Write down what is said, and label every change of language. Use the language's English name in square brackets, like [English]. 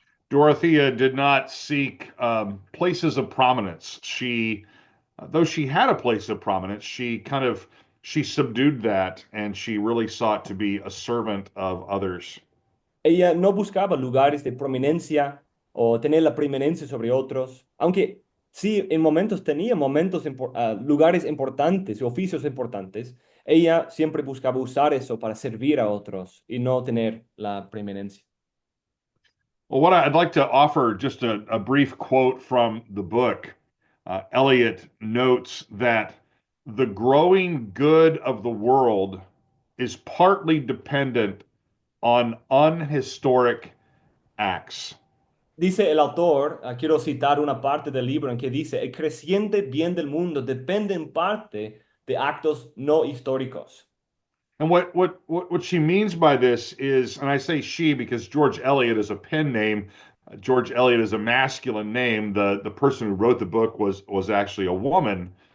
[English] Dorothea did not seek places of prominence. Though she had a place of prominence, she subdued that, and she really sought to be a servant of others. [Spanish] Ella no buscaba lugares de prominencia o tener la preeminencia sobre otros, aunque sí en momentos tenía lugares importantes y oficios importantes. Ella siempre buscaba usar eso para servir a otros y no tener la preeminencia. [English] Well, what I'd like to offer just a brief quote from the book. Eliot notes that the growing good of the world is partly dependent on unhistoric acts. [Spanish] Dice el autor, quiero citar una parte del libro en que dice, el creciente bien del mundo depende en parte de actos no históricos. [English] And what she means by this is, and I say she because George Eliot is a pen name. George Eliot is a masculine name. The person who wrote the book was actually a woman.